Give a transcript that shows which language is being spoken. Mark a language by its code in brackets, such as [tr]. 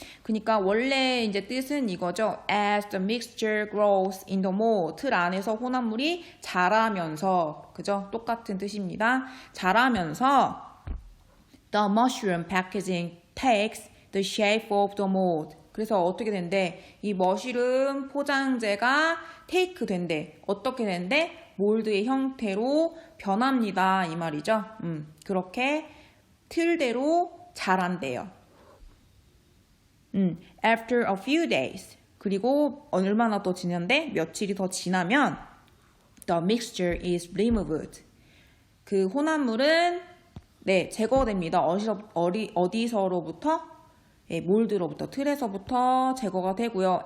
[ko] 그러니까 원래 이제 뜻은 이거죠. [en] As the mixture grows in the mold. [ko] 틀 안에서 혼합물이 자라면서, 그죠? 똑같은 뜻입니다. 자라면서 [en] the mushroom packaging takes the shape of the mold. [ko] 그래서 어떻게 된대? 이 머쉬룸 포장재가 테이크 된대. 어떻게 된대? 몰드의 형태로 변합니다. 이 말이죠. 그렇게 틀대로 자란대요. [en] After a few days. [ko] 그리고 얼마나 더 지났는데? 며칠이 더 지나면 [en] the mixture is removed. [ko] 그 혼합물은 제거됩니다. 어디서로부터? 몰드로부터, 틀에서부터 제거가 되고요.